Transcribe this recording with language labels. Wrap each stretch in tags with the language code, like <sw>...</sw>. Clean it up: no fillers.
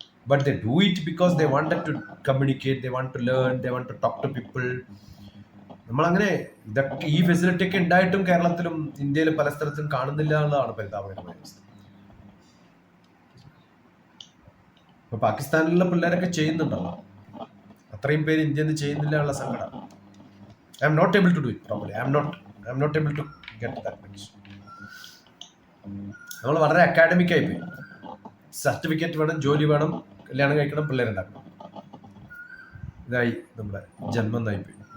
<en>But they do it because they wanted to communicate, they want to learn, they want to talk to people.</en> <ml>നമ്മളങ്ങനെ ഇതൊക്കെ ഈ facility ഒക്കെ ഉണ്ടായിട്ടും കേരളത്തിലും ഇന്ത്യയിലും പല സ്ഥലത്തും കാണുന്നില്ല എന്നുള്ളതാണ് പരിതാപകരമായ അവസ്ഥ. ഇപ്പൊ പാകിസ്ഥാനിലുള്ള പിള്ളേരൊക്കെ ചെയ്യുന്നുണ്ടല്ലോ, അത്രയും പേര് ഇന്ത്യയിൽ നിന്ന് ചെയ്യുന്നില്ല എന്നുള്ള സങ്കടം.</ml> <en>I am not able to do it properly. I am not able to get that much.</en> <ml>നമ്മൾ വളരെ അക്കാഡമിക് ആയി പോയി. സർട്ടിഫിക്കറ്റ് വേണം, ജോലി വേണം, കല്യാണം കഴിക്കണം, പിള്ളേരുണ്ടാക്കണം. ഇതായി നമ്മുടെ ജന്മം എന്നായി പോയി.</ml>